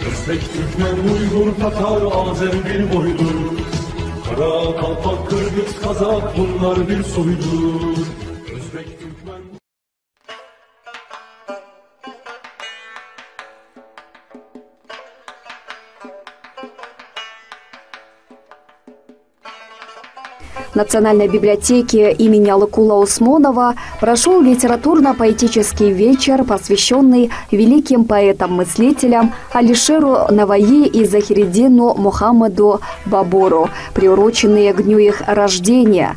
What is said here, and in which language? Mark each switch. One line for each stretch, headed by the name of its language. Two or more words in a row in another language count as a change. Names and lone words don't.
Turkish: Özbek, Türkmen, Uygur, Tatar, Azer bir boydur. Kara, Kalpak, Kırgız, Kazak bunlar bir soydur. Özbek, Türkmen...
Russian: В Национальной библиотеке имени Алыкула Усмонова прошел литературно-поэтический вечер, посвященный великим поэтам-мыслителям Алишеру Наваи и Захириддину Мухаммаду Бабуру, приуроченные к дню их рождения.